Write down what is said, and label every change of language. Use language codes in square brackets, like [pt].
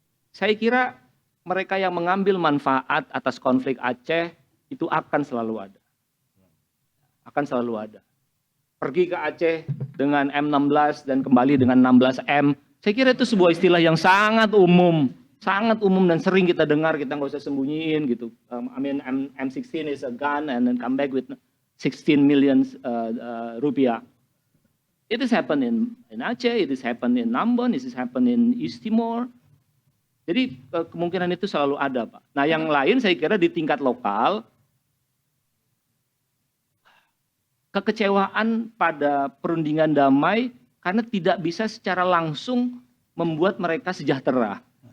[id] Saya kira mereka yang mengambil manfaat atas konflik Aceh itu akan selalu ada. Pergi ke Aceh dengan M16 dan kembali dengan 16M. Saya kira itu sebuah istilah yang sangat umum dan sering kita dengar, kita nggak usah sembunyiin gitu. [en] M16 is a gun and then come back with 16 million rupiah. It has happened in Aceh, it has happened in Ambon, it has happened in East Timor. [id] Jadi kemungkinan itu selalu ada, Pak. Nah, yang lain saya kira di tingkat lokal, kekecewaan pada perundingan damai karena tidak bisa secara langsung membuat mereka sejahtera.